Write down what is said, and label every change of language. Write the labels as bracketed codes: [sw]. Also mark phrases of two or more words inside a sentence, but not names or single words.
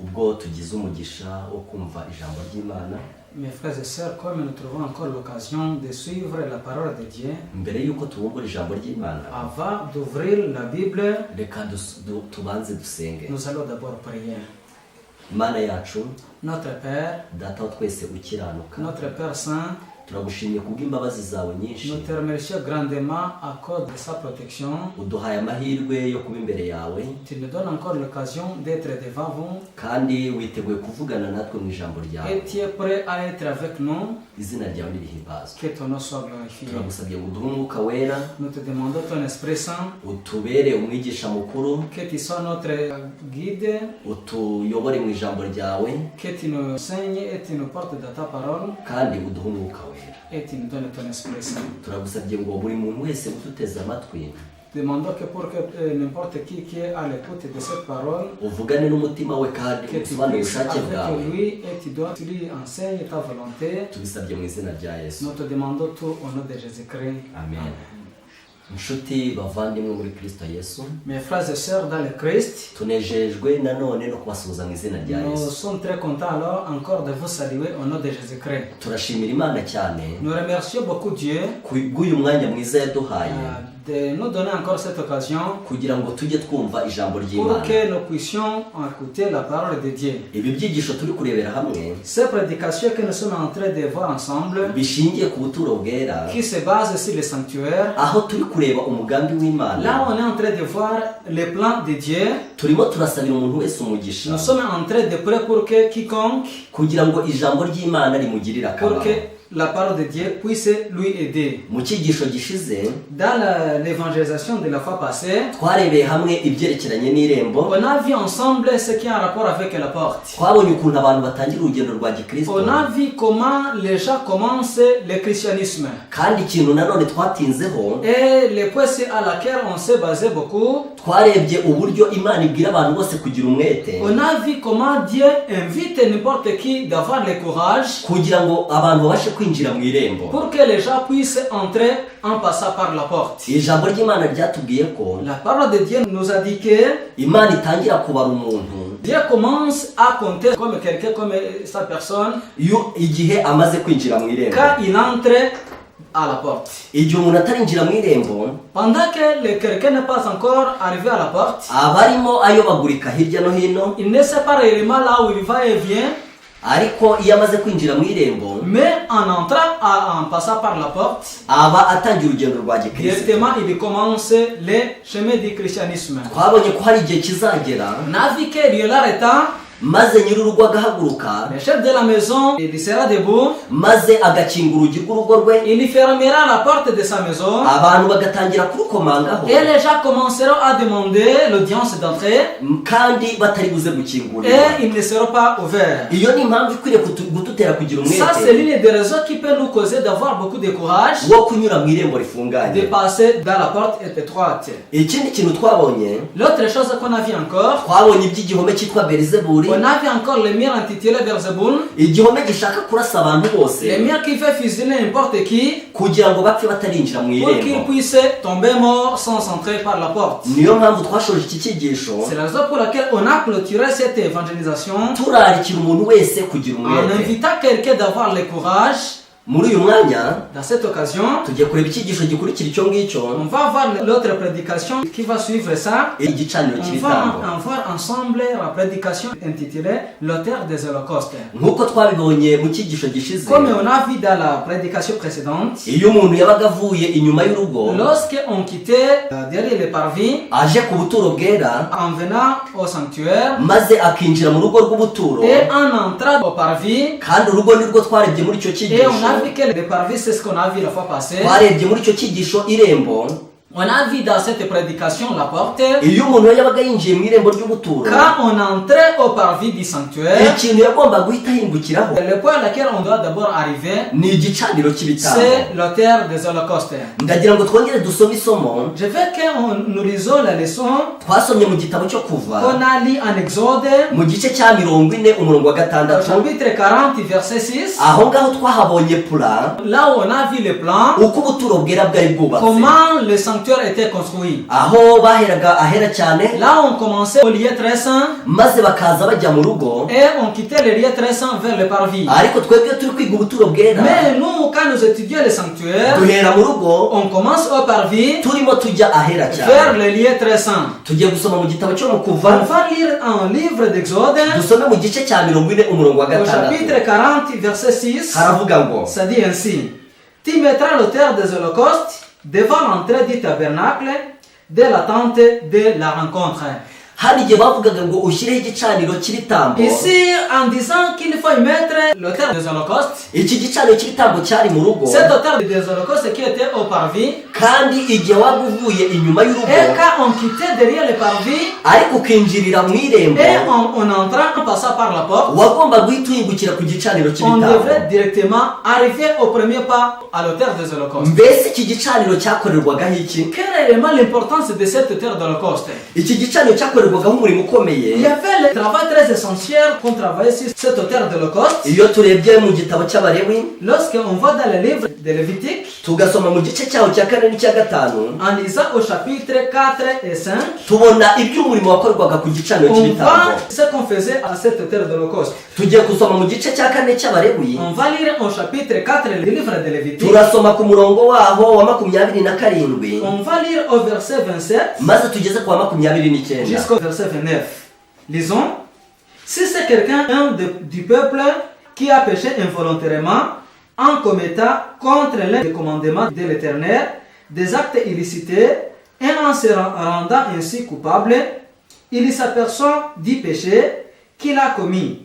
[rw] ko tugize umugisha wo kumva ijambo ry'Imana. [fr] Mes frères et sœurs, comme nous trouvons encore l'occasion de suivre la parole de Dieu, [rw] Mbere yuko tubumbura ijambo ry'Imana, [fr] avant d'ouvrir la Bible, [rw] reka tubanze dusenge. [fr] nous allons d'abord prier. [rw] Imana yacu, [fr] Notre Père, [rw] Data wa twese ukiranuka, [fr] notre Père Saint, [rw] turagushimiye kubw'imbabazi zawe nyinshi. [fr] nous te remercions grandement à cause de sa protection. [rw] Uduhaye amahirwe yo kuba imbere yawe, [fr] Tu nous donnes encore l'occasion d'être devant vous [rw] kandi witeguye kuvugana natwe mu ijambo [fr] et [rw] ryawe. [fr] tu es prêt à être avec nous. [rw] Izina ryawe nirihimbazwe. [fr] Que ton nom soit glorifié. [rw] Turagusabye ngo uduhe umwuka wera, [fr] Nous te demandons ton Esprit Saint, [rw] utubere umwigisha mukuru, [fr] que tu sois notre guide, [rw] utuyobore mu ijambo ryawe, [fr] que tu nous enseignes et tu nous portes dans ta parole [rw] kandi uduhe umwuka wera. [fr] et tu nous donnes ton Esprit Saint. [rw] Turagusabye ngo buri muntu wese ututeze amatwi [fr] Demandons que pour que n'importe qui est à l'écoute de cette parole, [rw] uvugane n'umutima we kandi [fr] que tu [rw] usobanure [fr] puisses [rw] ubushake [fr] avec [rw] bwawe. [fr] lui et tu lui enseignes ta volonté. [rw] Tubisabye mu izina rya Yesu. [fr] Nous te demandons tout au nom de Jésus-Christ. Amen. [rw] Inshuti bavandimwe muri Kristo Yesu, [fr] Mes frères et sœurs dans le Christ, [rw] tunejejwe nanone no kubasuhuza mu izina rya [fr] nous [rw] Yesu. [fr] sommes très contents alors encore de vous saluer au nom de Jésus-Christ. [rw] Turashimira Imana cyane [fr] Nous remercions beaucoup Dieu [rw] kubw'uyu mwanya mwiza yaduhaye [fr] de nous donner encore cette occasion [rw] kugira ngo tujye twumva ijambo [fr] pour [rw] ry'Imana. [fr] que nous puissions écouter la parole de Dieu. [rw] Ibi byigisho turi kurebera hamwe [fr] Ces prédications que nous sommes en train de voir ensemble, [rw] bishingiye ku buturo bwera, [fr] qui se basent sur le sanctuaire, [rw] aho turi kureba umugambi w'Imana. [fr] là on est en train de voir le plan de Dieu. [rw] Turimo turasabira umuntu wese umugisha [fr] Nous sommes en train de prier pour que quiconque, [rw] kugira ngo ijambo ry'Imana rimugirire [fr] pour [rw] akamaro. [fr] que la parole de Dieu puisse lui aider. [rw] Mu cyigisho gishize [fr] Dans l'évangélisation de la fois passée, [rw] twarebeye hamwe ibyerekeranye n'irembo, [fr] on a vu ensemble ce qui a un rapport avec la porte. [rw] twabonye ukuntu abantu batangira urugendo rwa gikristo, [fr] On a vu comment les gens commencent le christianisme. [rw] kandi ikintu nanone twatinzeho, [fr] Et le point à laquelle on s'est basé beaucoup, [rw] twarebye uburyo Imana ibwira abantu bose kugira umwete [fr] on a vu comment Dieu invite n'importe qui d'avoir le courage [rw] kugira ngo abantu babashe kwinjira mu irembo. [fr] pour que les gens puissent entrer en passant par la porte. [rw] Ijambo ry'Imana ryatubwiye ko [fr] La parole de Dieu nous a dit que [rw] Imana itangira kubara umuntu [fr] Dieu commence à compter comme quelqu'un, comme sa personne, [rw] iyo igihe amaze kwinjira mu irembo. [fr] quand il entre à la porte. [rw] Igihe umuntu atarinjira mu irembo, [fr] Pendant que le quelqu'un n'est pas encore arrivé à la porte, [rw] aba arimo ayobagurika hirya no hino, [fr] il ne sait pas réellement là où il va et vient, [rw] ariko iyo amaze kwinjira mu irembo, [fr] mais en entrant, en passant par la porte, [rw] aba atangiye urugendo rwa gikristo. [fr] directement il commence le chemin du christianisme. [rw] Twabonye ko hari igihe kizagera [fr] On a vu qu'il y aura le temps, [rw] maze nyir'urugo agahaguruka, [fr] le chef de la maison, il sera debout, [rw] maze agakinga urugi rw'urugo rwe, [fr] il fermera la porte de sa maison, [rw] abantu bagatangira kurukomangaho, [fr] et les gens commenceront à demander l'audience d'entrée, [rw] kandi batari buze gukingurira. [fr] et ils ne seront pas ouverts. [rw] Iyo ni impamvu ikwiriye gututera kugira [fr] Ça, c'est [rw] umwete [fr] l'une des raisons qui peut nous causer d'avoir beaucoup de courage [rw] wo kunyura mu irembo [fr] de [rw] rifunganye. [fr] passer dans la porte étroite. [rw] Ikindi kintu twabonye, [fr] L'autre chose qu'on a vu encore, [rw] twabonye iby'igihome cyitwa Beelzebuli, [fr] on a vu encore le mur intitulé Beelzebul, [rw] igihome gishaka kurasa abantu bose [fr] le mur qui fait fusionner n'importe qui [rw] kugira ngo bapfe batarinjira mu [fr] pour qu'il [rw] irembo. [fr] puisse tomber mort sans entrer par la porte. [rw] Niyo mpamvu twashoje iki cyigisho [fr] C'est la raison pour laquelle on a clôturé cette évangélisation [rw] turarikira umuntu wese kugira [fr] en [rw] umwete. [fr] invitant quelqu'un d'avoir le courage. [rw] Muri uyu mwanya [fr] Dans cette occasion, [rw] tugiye kureba icyigisho gikurikira icyo ngicyo, [fr] on va voir l'autre prédication qui va suivre ça. [rw] igicaniro [fr] On [rw] cy'ibitambo. [fr] va en voir ensemble la prédication intitulée l'auteur des holocaustes. [rw] Nk'uko twabibonye mu cyigisho gishize, [fr] Comme on a vu dans la prédication précédente, [rw] iyo umuntu yabaga avuye inyuma y'urugo [fr] lorsqu'on quittait derrière les parvis, [rw] aje ku buturo bwera, [fr] en venant au sanctuaire [rw] maze akinjira mu rugo rw'ubuturo, [fr] et en entrant au parvis, [rw] kandi urugo nirwo twarebye muri icyo [fr] et on [rw] cyigisho. [fr] a vu que les parvis, c'est ce qu'on a vu la fois passée. [rw] Twarebye muri icyo cyigisho irembo, [fr] On a vu dans cette prédication la porte. [rw] iyo umuntu yabaga yinjiye mu irembo ry'ubuturo, [fr] Quand on entrait au parvis du sanctuaire, [rw] ikintu yagomba guhita ahingukiraho [fr] le point à laquelle on doit d'abord arriver, [rw] ni igicaniro cy'ibitambo. [fr] c'est l'auteur des holocaustes. [rw] Ndagira ngo twongere dusome isomo [fr] Je veux que nous lisons la leçon [rw] twasomye mu gitabo cyo kuva [fr] qu'on a lu en Exode, [rw] mu gice cya 40 umurongo wa [fr] au [rw] 6, [fr] chapitre 40, verset 6. [rw] aho ngaho twahabonye pula [fr] Là où on a vu le plan, [rw] uko ubuturo bwera bwari bwubatse. [fr] comment le sanctuaire sanctuaire était construit. [rw] aho baheraga ahera cyane, [fr] Là, on commençait au lieu très saint [rw] maze bakaza bajya mu rugo. [fr] et on quittait le lieu très saint vers le parvis. [rw] Ariko twebwe turi kwiga ubuturo bwera, [fr] Mais nous, quand nous étudions le sanctuaire, [rw] duhera mu rugo [fr] on commence au parvis [rw] turimo tujya ahera [fr] vers [rw] cyane. [fr] le lieu très saint. [rw] Tugiye gusoma mu gitabo cyo mu [fr] On [rw] Kuva, [fr] va lire un livre d'Exode [rw] dusome mu gice cya 40 umurongo wa [fr] au [rw] gatandatu. [fr] chapitre 40, verset 6. [rw] Haravuga ngo, [fr] Ça dit ainsi: Tu mettras l'autel des holocaustes devant l'entrée du tabernacle de la tente de la rencontre. [rw] hari igihe bavugaga ngo ushyireho igicaniro cy'ibitambo. [fr] Ici, en disant qu'il faut y mettre l'autel des holocaustes, [rw] Iki gicaniro cy'ibitambo cyari mu rugo, [fr] cet autel des holocaustes qui était au parvis, [rw] kandi igihe waba uvuye inyuma y'urugo [fr] et quand on quittait derrière le parvis, [rw] ariko ukinjirira mu irembo, [fr] et on entrant en passant par la porte, [rw] wagomba guhita uhingukira ku gicaniro [fr] on [rw] cy'ibitambo. [fr] devrait directement arriver au premier pas à l'autel des holocaustes. [rw] Mbese iki gicaniro cyakorerwagaho iki? [fr] Quelle est réellement l'importance de cet autel d'holocauste? [rw] Iki gicaniro cyakorerwagaho umurimo ukomeye. [fr] Il y avait le travail très essentiel qu'on travaillait sur cet autel d'holocauste. [rw] Iyo turebye mu gitabo cy'Abalewi, [fr] Lorsqu'on va dans le livre de Lévitique, [rw] tugasoma mu gice cyaho cya 4 n'icya 5, [fr] en lisant au chapitre 4 et 5, [rw] tubona iby'umurimo wakorwaga ku gicaniro [fr] on [rw] cy'ibitambo. [fr] voit ce qu'on faisait à cet autel d'holocauste. [rw] Tugiye gusoma mu gice cya 4 cy'Abalewi, [fr] On va lire au chapitre 4 du livre de Lévitique. [rw] turasoma ku murongo waho wa 27, [fr] On va lire au verset 27 [rw] maze tugeze ku wa 29. [fr] jusqu'au verset 29. Lisons. Si c'est quelqu'un du peuple qui a péché involontairement en commettant contre l'un des commandements de l'Éternel des actes illicites et en se rendant ainsi coupable, il s'aperçoit du péché qu'il a commis.